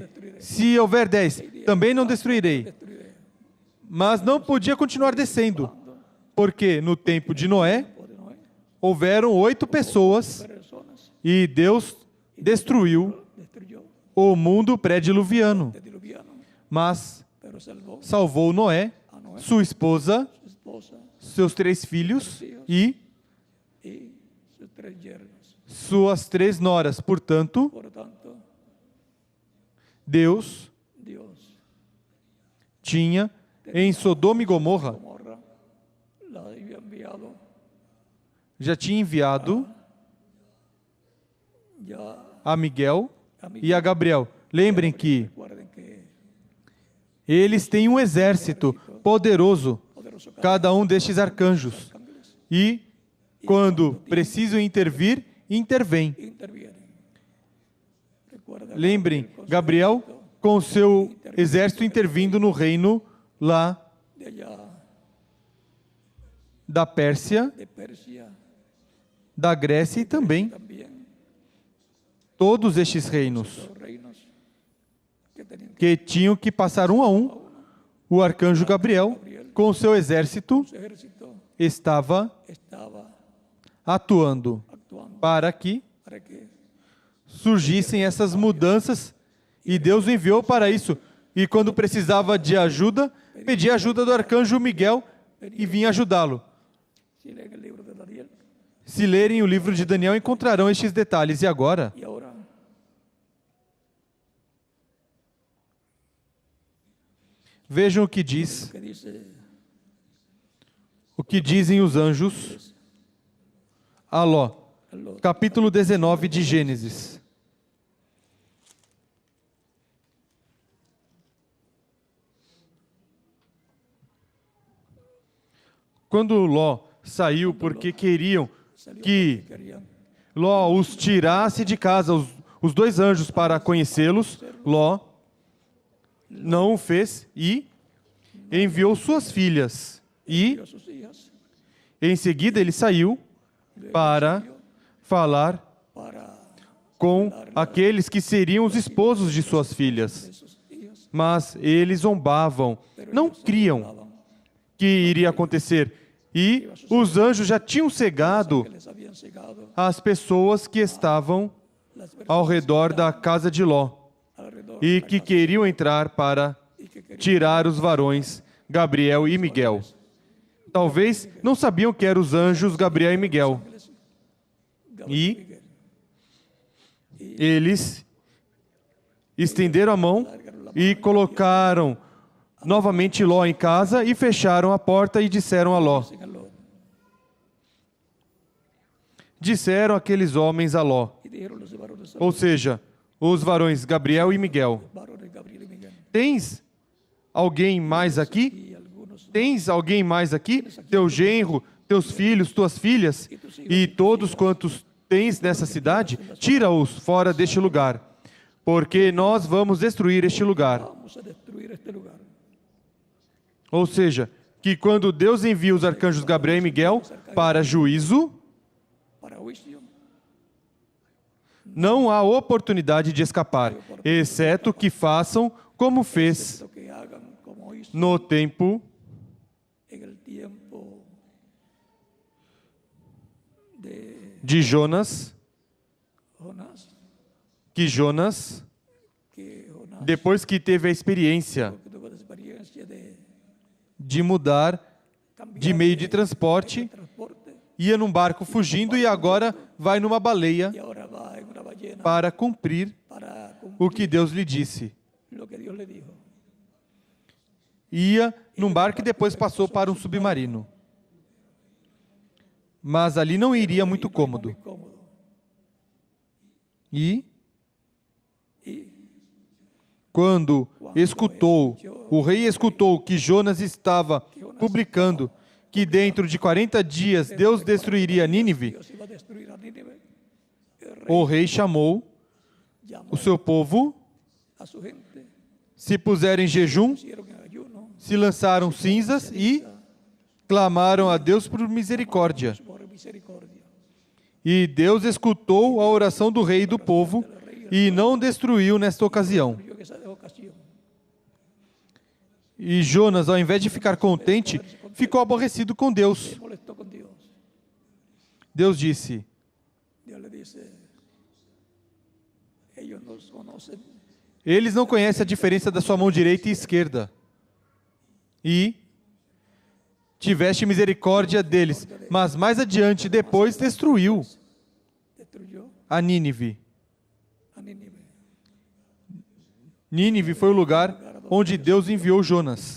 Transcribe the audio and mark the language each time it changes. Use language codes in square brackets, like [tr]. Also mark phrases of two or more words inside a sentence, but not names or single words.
[pt] Se houver 10, também não destruirei. Mas não podia continuar descendo, porque no tempo de Noé, O de Noé, houveram 8 pessoas [es] personas, [pt] e Deus destruiu [es] destruyó [pt] o mundo pré-diluviano. [es] diluviano, [pt] Mas [es] pero salvó [pt] salvou Noé, sua esposa, [es] su esposa [pt] seus 3 filhos e [es] y sus 3 yernos. [pt] suas 3 noras. Portanto, [es] Por tanto, [pt] Deus [es] Dios, [pt] tinha em Sodoma e Gomorra, [es] Gomorra, la había enviado [pt] já tinha enviado [es] ya [pt] a Miguel e a Gabriel. Lembrem que [es] recuerden que [pt] eles têm um exército poderoso, [es] poderoso [pt] cada um destes arcanjos. [es] ángeles [pt] E, quando precisam intervir, intervêm. [es] intervienen. Recuerda [pt] Lembrem, [es] con su [pt] Gabriel com seu exército intervindo no reino lá [es] de allá [pt] da Pérsia, [es] de Persia [pt] da Grécia e também [es] también, [pt] todos estes reinos [es] los reinos que tenían [pt] que tinham que passar um a um. O arcanjo Gabriel, com seu exército, [es] su ejército [pt] estava [es] estaba [pt] atuando [es] actuando [pt] para que [es] para que [pt] surgissem essas mudanças e Deus o enviou para isso. E quando precisava de ajuda, pedia ajuda do arcanjo Miguel e vinha ajudá-lo. [es] si leen el libro de Daniel [pt] Se lerem o livro de Daniel, encontrarão estes detalhes. E agora, [es] y ahora [pt] vejam o que diz, [es] que dice [pt] o que dizem os anjos a Ló. [es] Lot, [pt] Capítulo 19 de Gênesis. Quando Ló saiu porque queriam [es] salió que porque querían [pt] Ló os tirasse de casa, os dois anjos, para conhecê-los, Ló não o fez e enviou suas filhas. E, [es] a sus hijas [pt] em seguida, ele saiu para falar [es] para [pt] com aqueles que seriam os esposos de suas filhas. [es] sus hijas, [pt] Mas eles zombavam, não criam que iria acontecer. E os anjos já tinham cegado [es] que les habían cegado [pt] as pessoas que estavam [es] las personas [pt] ao redor da casa de Ló [es] alrededor [pt] e que queriam entrar para [es] y que querían [pt] tirar os varões Gabriel e Miguel. Talvez não sabiam que eram os anjos Gabriel e Miguel. E eles estenderam a mão e colocaram novamente Ló em casa e fecharam a porta e disseram a Ló. [es] a Lot. [pt] Disseram aqueles homens a Ló, [es] Y dijeron los varones a [pt] ou seja, os varões Gabriel e Miguel: [es] los varones Gabriel y Miguel [pt] Tens alguém mais aqui? [es] y algunos [pt] Tens alguém mais aqui? Teu genro, teus filhos, tuas filhas e todos quantos tens nessa cidade? Tira-os fora deste lugar, porque nós vamos destruir este lugar. [es] vamos a destruir este lugar. [pt] Ou seja, que quando Deus envia os arcanjos Gabriel e Miguel para juízo, [es] Para juicio [pt] não há oportunidade de escapar, exceto que façam como fez [es] lo que hagan como hizo [pt] no tempo [es] en el tiempo de [pt] de Jonas, [es] Jonás, [pt] que Jonas, [es] que Jonás [pt] depois que teve a experiência [es] que tuvo la experiencia [pt] de mudar de meio de transporte, [es] transporte [pt] ia num barco fugindo e agora vai numa baleia [es] y ahora va en una ballena [pt] para cumprir [es] para cumplir [pt] o que Deus lhe disse. [es] lo que Dios le dijo. [pt] Ia num barco e depois passou para um submarino. Mas ali não iria muito cômodo. [es] Cómodo. [pt] E [es] Y [pt] quando o rei escutou que Jonas estava publicando que dentro de 40 dias Deus destruiria Nínive, [es] Dios iba a destruir a Nínive. [pt] o rei chamou [es] Llamó [pt] o seu povo, [es] a su gente, [pt] se puseram em jejum, [es] hicieron en ayuno [pt] se lançaram cinzas e clamaram a Deus por misericórdia. [es] por misericordia. [pt] E Deus escutou a oração do rei e do povo e não destruiu nesta ocasião. [es] Yo en esa ocasión [pt] E Jonas, ao invés de ficar contente, ficou aborrecido com Deus. [es] se molestó con Dios. [pt] Deus disse: [es] Dios le dice, ellos nos conocen, [pt] eles não conhecem a diferença da sua mão direita e esquerda. E tiveste misericórdia deles. Mas mais adiante, depois, destruiu [es] destruyó [pt] a Nínive. [es] a Nínive. [pt] Nínive foi o lugar onde Deus enviou Jonas.